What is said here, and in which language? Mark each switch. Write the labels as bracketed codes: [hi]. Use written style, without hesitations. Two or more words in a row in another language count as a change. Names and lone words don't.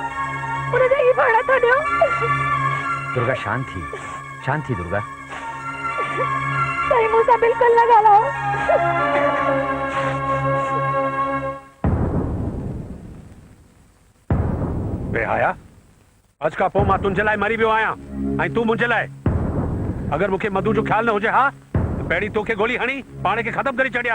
[sd] हुनजे ई भाड़ा था ॾियो। दुर्गा शांति शांति दुर्गा। सही मूंसां बिल्कुलु न ॻाल्हायो। बेहया, अज का पो मां तुंहिंजे लाइ मरी वियो आहियां ऐं तूं मुंहिंजे लाइ। अगर मूंखे मधु जो ख्याल न हुजे हा त पहिरीं तोखे गोली हणी पाण खे ख़त्म करे छॾियां।